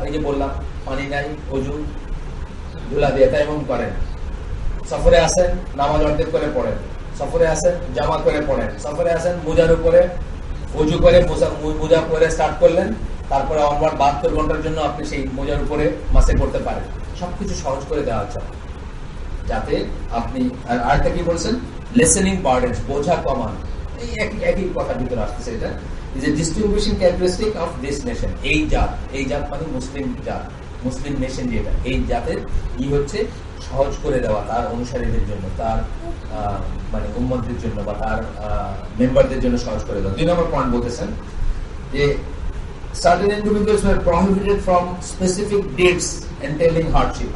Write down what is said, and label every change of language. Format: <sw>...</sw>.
<bn>এই যে বললাম পানি নাই, অজু ধুলা দিয়ে তাইমুম করেন, সফরে আসেন নামাজ অর্ধেক করে পড়েন, সফরে আসেন জামা করে পড়েন, সফরে আসেন মোজার উপরে অজু করে মোজা পরে স্টার্ট করলেন, তারপরে অনওয়ার্ড 72 ঘন্টার জন্য আপনি সেই মোজার উপরে মাসে করতে পারেন। সবকিছু সহজ করে দেওয়া হচ্ছে যাতে আপনি। আর আরেকটা কি বলছেন?</bn> <en>lessening burdens,</en> <bn>বোঝা কমান। এই একই কথার ভিতরে আসতেছে।</bn> <en>এটা is a distinguishing characteristic of this nation.</en> <bn>এই জাত মানে মুসলিম জাত, মুসলিম নেশন, যেটা এই জাতের হচ্ছে সহজ করে দেওয়া তার অনুসারীদের জন্য, তার মানে উম্মতদের জন্য বা তার মেম্বারদের জন্য সহজ করে দেওয়া। 2 নম্বর পয়েন্ট বলতেছেন যে</bn> <en>certain individuals were prohibited from specific deeds entailing hardship.</en>